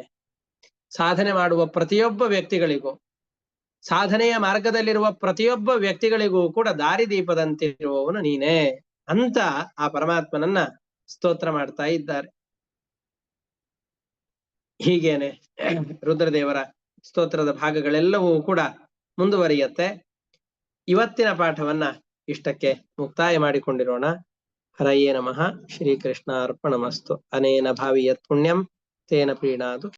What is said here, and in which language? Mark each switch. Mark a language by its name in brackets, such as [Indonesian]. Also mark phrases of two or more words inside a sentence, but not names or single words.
[Kannada] ಸಾಧನೆ ಮಾಡುವ ಪ್ರತಿಯೊಬ್ಬ ವ್ಯಕ್ತಿಗಳಿಗೂ, ಸಾಧನೆಯ ಮಾರ್ಗದಲ್ಲಿರುವ ಪ್ರತಿಯೊಬ್ಬ ವ್ಯಕ್ತಿಗಳಿಗೂ ಕೂಡ ದಾರಿದೀಪದಂತಿರುವವನು ನೀನೇ ಅಂತ ಆ ಪರಮಾತ್ಮನನ್ನ ಸ್ತೋತ್ರ ಮಾಡ್ತಾ ಇದ್ದಾರೆ. ಹೀಗೇನೆ ರುದ್ರದೇವರ ಸ್ತೋತ್ರದ ಭಾಗಗಳೆಲ್ಲವೂ ಕೂಡ ಮುಂದುವರಿಯತ್ತೆ. ಇವತ್ತಿನ ಪಾಠವನ್ನ ಇಷ್ಟಕ್ಕೆ ಮುಕ್ತಾಯ ಮಾಡಿಕೊಂಡಿರೋಣ. [Sanskrit] ಹರಯೇ ನಮಃ. ಶ್ರೀಕೃಷ್ಣ ಅರ್ಪಣಮಸ್ತು. ಅನೇನ ಭಾವಿ ಯತ್ ಪುಣ್ಯಂ ತೇನ ಪ್ರೀಣಾತು.